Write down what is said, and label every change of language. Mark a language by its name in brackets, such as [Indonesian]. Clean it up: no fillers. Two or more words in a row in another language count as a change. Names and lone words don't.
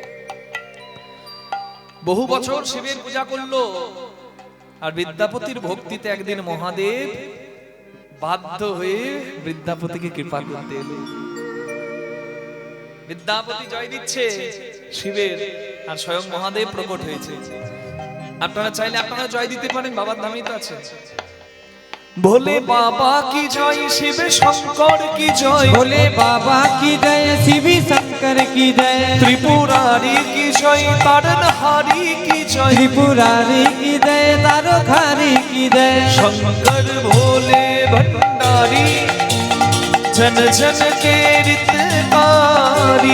[Bangla] বহু বছর শিবের পূজা করলো, আর বিদ্যাপতির ভক্তিতে একদিন মহাদেব বাধ্য হয়ে বিদ্যাপতিকে কৃপা করতে এলো। বিদ্যাপতি জয় দিচ্ছে শিবের, আর স্বয়ং মহাদেব প্রকট হয়েছে। আপনারা চাইলে আপনারা জয় দিতে পারেন, বাবার নামই তো আছে। [Hindi] भोले बाबा की जय, शिव शंकर की जय, भोले बाबा की जय, शिव शंकर की जय, त्रिपुरारी की जय, तारणहारी की जय, त्रिपुरारी की जय, तारखारी की जय, शंकर भोले भंडारी जन जन के रितकारी।